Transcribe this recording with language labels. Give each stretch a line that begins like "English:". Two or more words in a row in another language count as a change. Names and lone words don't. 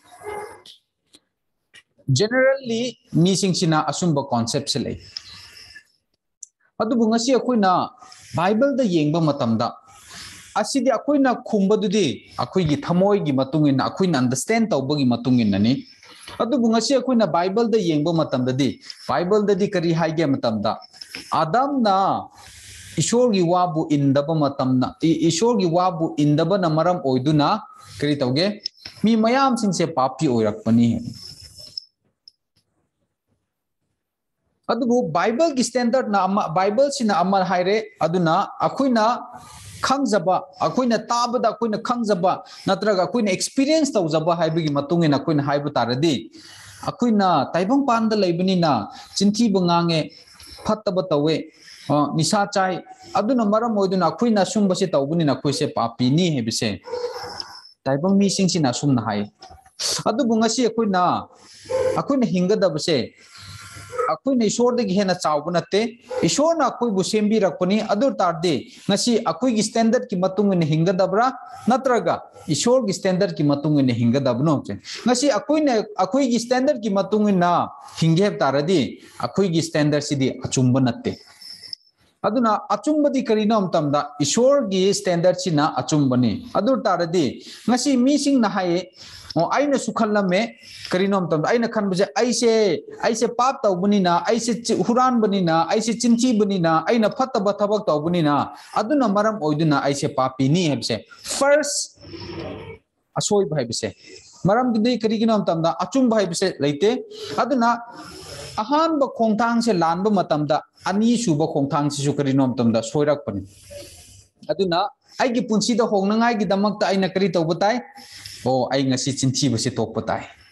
Manipuri: generally mi singsina asumba concept se lai adubu ngasi akoina Bible da yengba matamda asidi akoina khumbadudi akoigi thamoi gi matungina akoina understand tawbagi matungina ni adubu ngasi akoina Bible da yengba matamda di Bible da di kari haige matamda Adam na ishor gi wabu indaba matamna ishor gi wabu indaba na maram oiduna kari tawge mi mayam singse papi oirakpani adubu Bible gi standard na Bible sina amal haire aduna akoina khangzaba akoina tabada akoina khangzaba natraga akoina experience tawzaba haibigi matungina akoina haibu taradi akoina taibang panda laibani chinthi bangange phattaba tawe nisa chai aduna maram oiduna akoina sumbase tawbuni na koise papi ni hebise taibang mi singsina sumna hai adubu ngasi akoina hingadabase akoina ishor de hena chawbuna te ishor na koi bu sembi rakpani adur tarde ngasi akoi gi standard ki matung ne hingadabra natraga ishor gi standard ki matung ne hingadabno che ngasi akoi gi standard ki matung na hingeb taradi akoi gi standard sidi achumba natte aduna achumbadi karina amtamda ishor gi standard sina achumbani adur taradi ngasi mi sing na haye ओ आइना सुखलमे करिनोम तम आइना खनबजे आइसे पाप तौबनिना आइसे हुरान बनिना आइसे चिंची बनिना आइना फत्तब थबक तौबनिना अदुना मरम ओइदुना आइसे पापीनी हेबसे फर्स्ट असोय भाइबसे मरम दिदे करिगिनोम तमदा अचुम भाइबसे लेते अदुना अहान ब खोंथांग से लानब मतमदा अनि सुब खोंथांग से सुकरिनोम तमदा सोयरकपनि अदुना आइगी पुंसीदा होंगनांगाई गी दमकता आइना करि तौबताय ओ आई ngasi चिंथीबसे तोपताय